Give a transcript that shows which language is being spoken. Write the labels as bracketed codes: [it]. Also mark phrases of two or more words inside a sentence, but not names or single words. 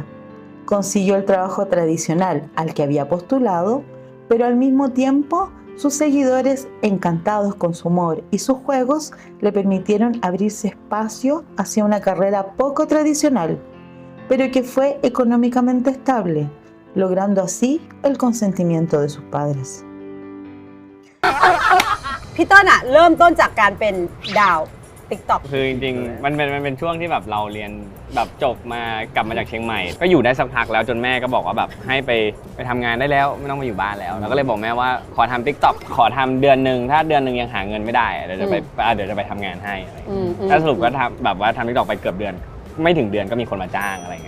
[es] Consiguió el trabajo tradicional al que había postulado, pero al mismo tiempo, sus seguidores, encantados con su humor y sus juegos, le permitieron abrirse espacio hacia una carrera poco tradicional, pero que fue económicamente estable, logrando así el consentimiento de sus padres. [th] พี่ต้นอะเริ่มต้นจากการเป็นดาว TikTok คือจริงๆมันเป็นช่วงที่แบบเราเรียนแบบจบมากลับมาจากเชียงใหม่ ก็อยู่ได้สักพักแล้วจนแม่ก็บอกว่าแบบให้ไปทำงานได้แล้วไม่ต้องมาอยู่บ้านแล้วแล้วก็เลยบอกแม่ว่าขอทำ TikTok ขอทำเดือนหนึ่งถ้าเดือนหนึ่งยังหาเงินไม่ได้เดี๋ยวจะไปทำงานให้อะไรอย่างเงี้ยแล้วสรุปก็ทำแบบว่าทำ TikTok ไปเกือบเดือนไม่ถึงเดือนก็มีคนมาจ้างอะไรเงี้ย